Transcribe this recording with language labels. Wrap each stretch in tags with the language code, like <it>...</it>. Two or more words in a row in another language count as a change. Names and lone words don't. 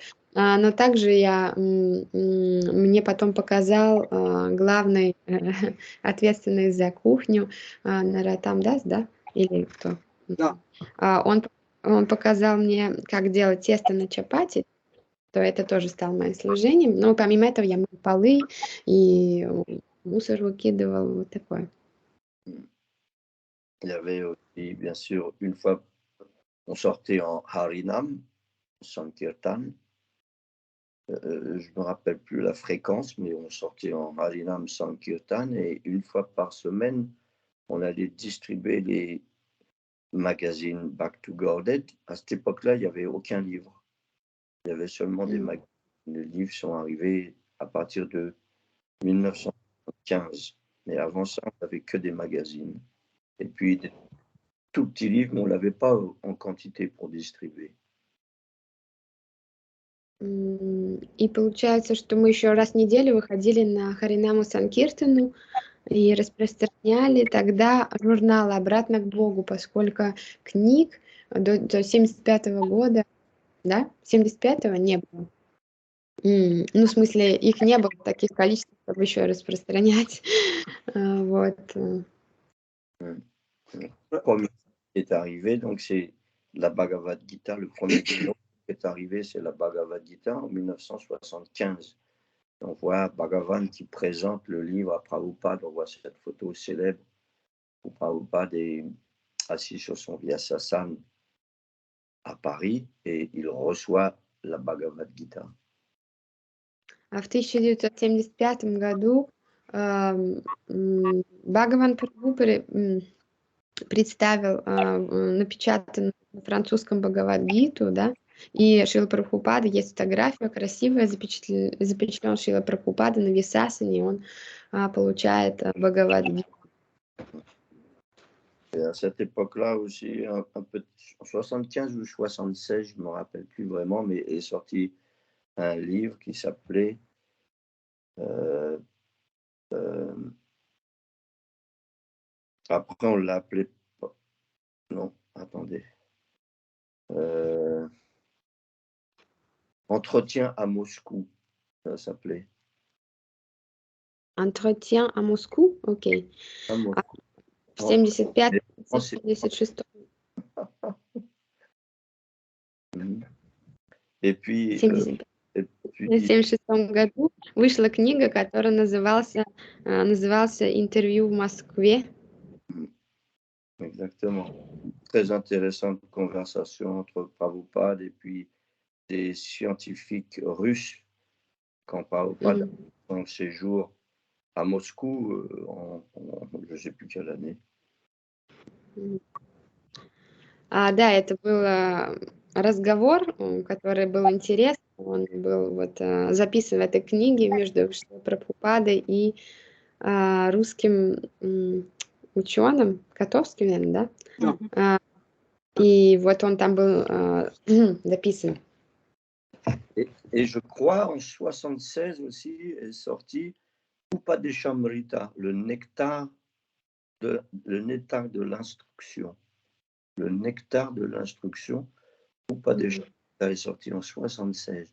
<ru>Но также мне потом показал главный ответственный за кухню Наротам Дас, да? Или кто? Да. Он показал мне, как делать тесто на чапати, то это тоже стало моим служением. Но помимо этого я мыл полы и мусор выкидывал, вот такое.</ru> <fr>Il y avait aussi, bien sûr, une fois, on sortait en Harinam, Sankirtan. Je me rappelle plus la fréquence, mais on sortait en Harinam Sankirtan et une fois par semaine, on allait distribuer les magazines Back to Godhead. À cette époque-là, il n'y avait aucun livre. Il y avait seulement des magazines. Les livres sont arrivés à partir de 1915. Mais avant ça, on n'avait que des magazines. Et puis, des tout petits livres, mais on ne l'avait pas en quantité pour distribuer.</fr> <ru>И получается, что мы еще раз в неделю выходили на Харинаму Санкиртану и распространяли тогда журнал «Обратно к Богу», поскольку книг до 75-го года, да, 75-го не было. Ну, в смысле, их не было в таких количествах, чтобы еще распространять. Вот.</ru> <fr>Le premier qui est arrivé, donc c'est la Bhagavad Gita, le premier livre qui est arrivé, c'est la Bhagavad Gita en 1975. On voit Bhagavan qui présente le livre à Prabhupada, on voit cette photo célèbre où Prabhupada est assis sur son Vyasasana à Paris et il reçoit la Bhagavad Gita.</fr> <ru>А в 1975 году Бхагаван Прабху представил напечатанную на французском Бхагавад-гиту, да, и Шрила Прабхупада, есть фотография красивая, запечатлен Шрила Прабхупада на Висасане, и он получает Бхагавад-гиту.</ru> <fr>Et à cette époque-là aussi, un peu en 75 ou 76, je ne me rappelle plus vraiment, mais est sorti un livre qui s'appelait après on l'a appelé, non, attendez, Entretien à Moscou, ça s'appelait. Entretien à Moscou, окей. À Moscou.</fr> <ru>В 75-76.</ru> <fr>Et puis,</fr> <ru>В 1976 году вышла книга, которая назывался «Интервью в Москве».</ru> <fr>Exactement. Très intéressante conversation entre Prabhupada et puis des scientifiques russes quand Prabhupada a son séjour à Moscou je ne sais plus quelle année.</fr> <ru>Да, это был разговор, который был интересный. Он был записан в этой книге между Прабхупадой и русским ученым, Котовским, наверное, да? И вот он там был записан.</ru> <fr>Et je crois en 76 aussi est sorti Upadeshamrita, le nectar de l'instruction. Le nectar de l'instruction, Upadeshamrita est sorti en 76.</fr>